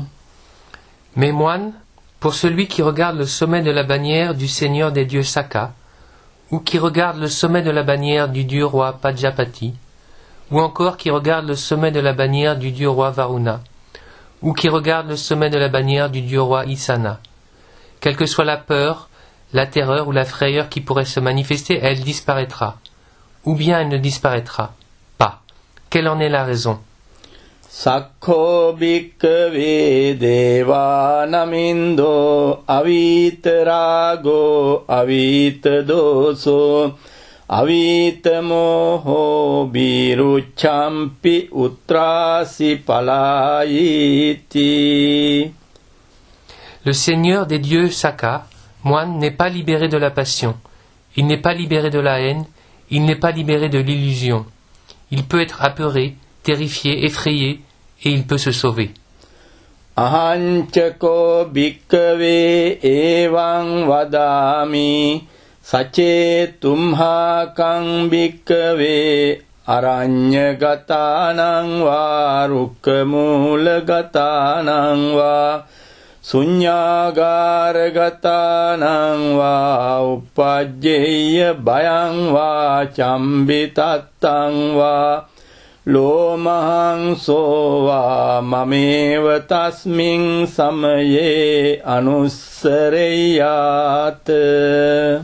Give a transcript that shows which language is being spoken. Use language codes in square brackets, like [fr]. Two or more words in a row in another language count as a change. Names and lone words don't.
[fr] Mais moine, pour celui qui regarde le sommet de la bannière du Seigneur des dieux Sakka, ou qui regarde le sommet de la bannière du dieu roi Pajapati, ou encore qui regarde le sommet de la bannière du dieu roi Varuna, ou qui regarde le sommet de la bannière du dieu roi Isana. Quelle que soit la peur, la terreur ou la frayeur qui pourrait se manifester, elle disparaîtra. Ou bien elle ne disparaîtra pas. Quelle en est la raison? [pi] Sakho bhikkave deva namindo avitarago avitadoso Avitamoho biruchampi utrasi palayiti. [fr] Le Seigneur des dieux Sakka, moine, n'est pas libéré de la passion. Il n'est pas libéré de la haine. Il n'est pas libéré de l'illusion. Il peut être apeuré, terrifié, effrayé, et il peut se sauver. [pi] Ahanchako bhikkave evang vadami Sache tumha kang bhikkave aranyagatanang va rukkamulagatanang va sunyagaragatang va uppajjeya bhayang va chambitattang va lomahang so va mameva tasming samaye anussareyat.